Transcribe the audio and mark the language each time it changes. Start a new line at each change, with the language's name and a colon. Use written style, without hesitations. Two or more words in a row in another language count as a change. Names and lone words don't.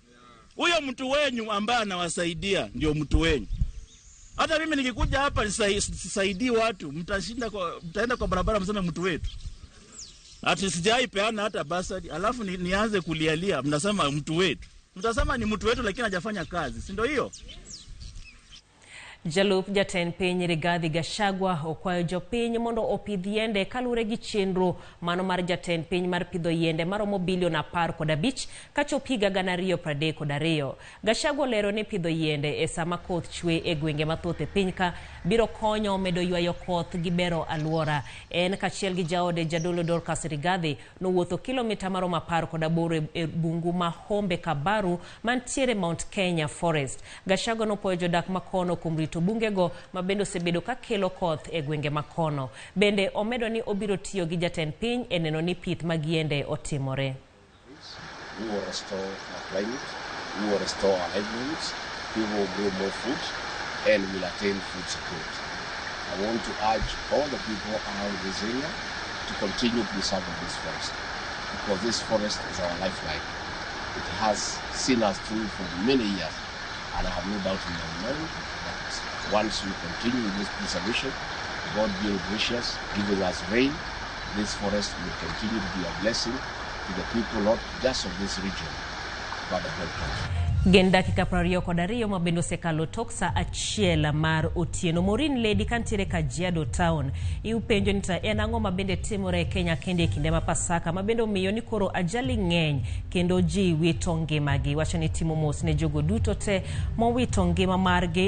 Swahili: Huyo mtu wenyu ambaye anawasaidia ndio mtu wenyu. Hata mimi nikikuja hapa sisaidii watu, mtaenda kwa barabara mseme mtu wetu. Ati sijaipeana hata basari, alafu nianze kulialia, mnasema mtu wetu. Mtasema ni mtu wetu lakini hajafanya kazi, si ndio hiyo?
Luo (Kenya and Tanzania): Jalup Jatend Piny Rigathi Gachagua okwayo jopiny mondo opidh yiende kalure gi chenro mano mar Jatend Piny mar pidho yiende maromo bilion 15 kachop higa 2032. Gachagua lero ni pidho yiende e sama koth chwe e gwenge mathoth e piny ka biro konyo medo ywayo koth gi bero alwora. En kachiel gi jaode Jadolo Dorcas Rigathi nowuotho kilomita maromo 18 e bungu ma Hombe Kabaru mantiere Mount Kenya Forest. Gachagua nopuoyo jodak makono kuom rito bungego mabendo sebedo ka kelo koth e gwenge makono. Bende omedo ni obiro tiyo gi Jatend Piny e neno ni pith mag yiende otimore.
English: We will restore our climate, we will restore our livelihoods, people will grow more food and will attain food security. I want to urge all the people around this area to continue preserving this forest because this forest is our lifeline. It has seen us through for many years and I have no doubt in my mind that once we continue with this preservation, God being gracious, giving us rain, this forest will continue to be a blessing to the people not just of this region, but the whole country.
Luo (Kenya and Tanzania): Gen dakika 22 mabendo sekalo toksa achiel mar otieno. Morin Lady kantiere Kajiado Town iupenjo nita enango mabende timore Kenya kende kinde ma Pasaka mabendo miyo ni koro ajali ng'eny kendo ji wito ngimagi. Wacho ni timo mos ne jogo duto te mowito ngima margi.